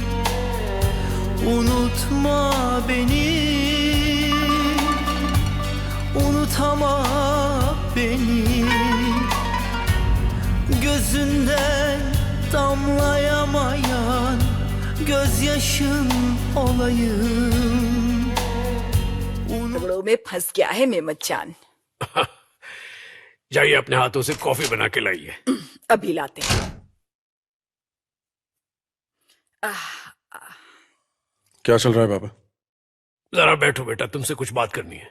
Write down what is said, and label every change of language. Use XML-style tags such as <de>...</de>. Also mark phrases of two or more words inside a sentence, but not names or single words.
<tr>Unutma beni, unutama beni. Gözünden damlayamayan gözyaşın olayım.</tr> <hi>झगड़ों में फंस गया है मेहमत चान। जाइए अपने हाथों से कॉफी बना के लाइए। अभी लाते हैं। क्या चल रहा है बाबा? जरा बैठो बेटा, तुमसे कुछ बात करनी है।</hi>